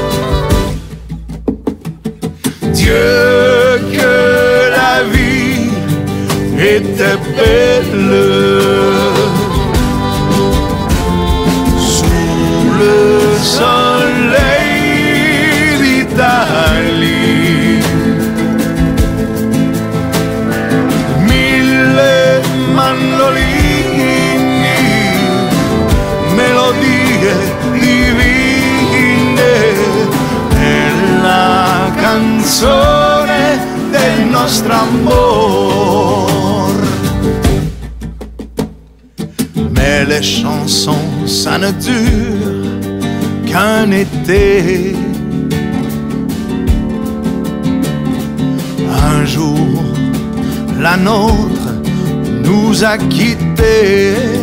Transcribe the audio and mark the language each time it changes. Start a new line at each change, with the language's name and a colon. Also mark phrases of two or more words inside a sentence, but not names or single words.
French: Dieu, que la vie était belle sous le soleil d'Italie.
Italian: Mandolini, melodie divine, è la canzone del nostro amor.
French: Mais les chansons, ça ne dure qu'un été. Un jour, la nôtre nous a quittés.